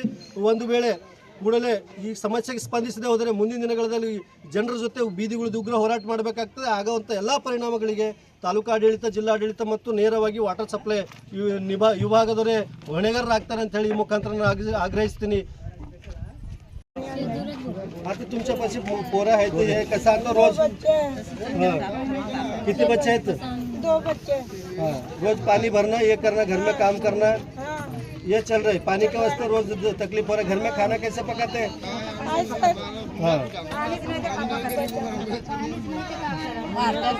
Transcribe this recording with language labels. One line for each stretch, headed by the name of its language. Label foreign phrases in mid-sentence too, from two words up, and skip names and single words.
Kannada: ಒಂದು ವೇಳೆ ಕೂಡಲೇ ಈ ಸಮಸ್ಯೆಗೆ ಸ್ಪಂದಿಸದೆ ಹೋದರೆ ಮುಂದಿನ ದಿನಗಳಲ್ಲಿ ಜನರ ಜೊತೆ ಬೀದಿಗುಳಿದು ಉಗ್ರ ಹೋರಾಟ ಮಾಡಬೇಕಾಗ್ತದೆ. ಆಗುವಂಥ ಎಲ್ಲ ಪರಿಣಾಮಗಳಿಗೆ ತಾಲೂಕಾಡಳಿತ, ಜಿಲ್ಲಾಡಳಿತ ಮತ್ತು ನೇರವಾಗಿ ವಾಟರ್ ಸಪ್ಲೈ ವಿಭಾಗದವರೇ ಹೊಣೆಗಾರರಾಗ್ತಾರೆ ಅಂತ ಹೇಳಿ ಈ ಮುಖಾಂತರ ನಾನು ಆಗ್ರಹಿಸ್ತೀನಿ.
Marathi: आता तुमच्यापाशी पोरं आहेत हे कसं आता रोज किती बच्चे आहेत?
Hindi: 2 बच्चे। हाँ, रोज पानी भरना, ये करना, घर में काम करना, ये चल रहा है. पानी के वास्ते रोज तकलीफ हो रहा है. घर में खाना कैसे पकाते हैं? हाँ